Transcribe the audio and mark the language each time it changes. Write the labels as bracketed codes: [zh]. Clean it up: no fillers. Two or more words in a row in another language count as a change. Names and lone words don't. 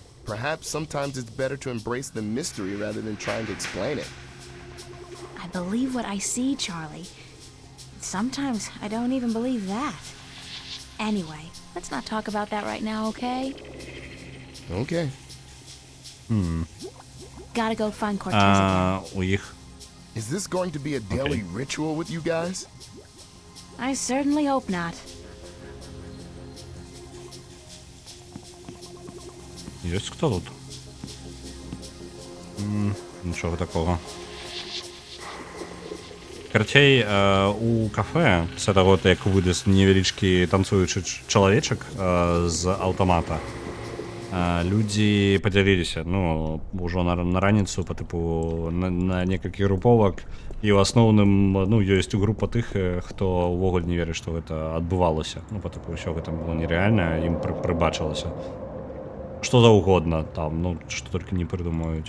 [en] Perhaps sometimes it's better to embrace the mystery rather than trying to explain it. I believe what I see, Charlie. Sometimes I don't even believe that. Anyway, let's not talk about that right now, okay? Okay. Gotta go find Cortez again. [uk] У їх. [en] Is this going to be a daily ritual with you guys? I certainly hope not. [uk] Есть хто тут? Нічого такого. Карцей, у кафе це того, як видасть невеличкий танцуючий чоловічок з автомата. [be] Люди подзяліліся, ну, ўжо на раніцу [ru] по типу [be] на некалькі груповак, і ў асноўным, ну, ёсць група тых, хто ўвогуле не верыць, што гэта адбывалася. Ну, [ru] по типу, [be] ўсё гэта было нереальна, ім прыбачылася. Што заўгодна там, ну, што толькі не прыдумаюць.